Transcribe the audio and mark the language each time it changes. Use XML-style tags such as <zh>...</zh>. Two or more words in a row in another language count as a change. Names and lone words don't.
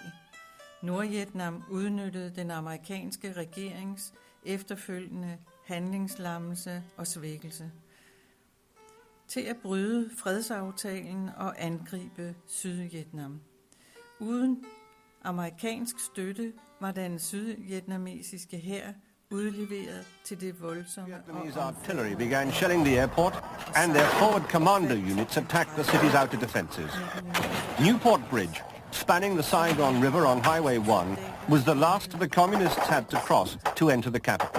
<da>Nordvietnam udnyttede den amerikanske regerings efterfølgende handlingslammelse og svækkelse til at bryde fredsaftalen og angribe Sydvietnam. Uden amerikansk støtte var den sydvietnamesiske hær udleveret til det voldsomme.</da> <en>Vietnamese artillery began shelling the airport, and their forward commando units attacked the city's outer defenses. Newport Bridge, spanning the Saigon River on Highway 1, was the last the communists had to cross to enter the capital.</en>